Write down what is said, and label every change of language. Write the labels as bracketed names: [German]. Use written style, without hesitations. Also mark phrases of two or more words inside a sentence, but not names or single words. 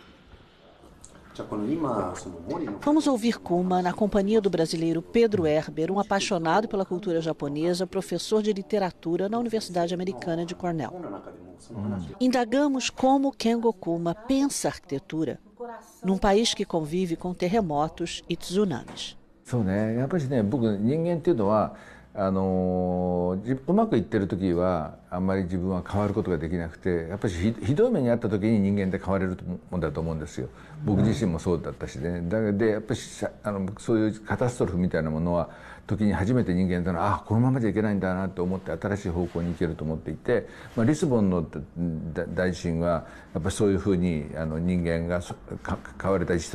[Portuguese] Vamos ouvir Kuma na companhia do brasileiro Pedro Herber, um apaixonado pela cultura japonesa, professor de literatura na Universidade Americana de Cornell. Indagamos como Kengo Kuma pensa a arquitetura num país que convive com terremotos e tsunamis. [Japanese] そうね、やっぱりね、僕人間っていうのはうまくいってる時はあんまり自分は変わることができなくて、やっぱりひどい目にあった時に人間って変われるもんだと思うんですよ。僕自身もそうだったしね。でやっぱりそういうカタストロフみたいなものは時に初めて人間というのはこのままじゃいけないんだなと思って新しい方向に行けると思っていて、リスボンの大地震はやっぱりそういうふうに人間が変われた一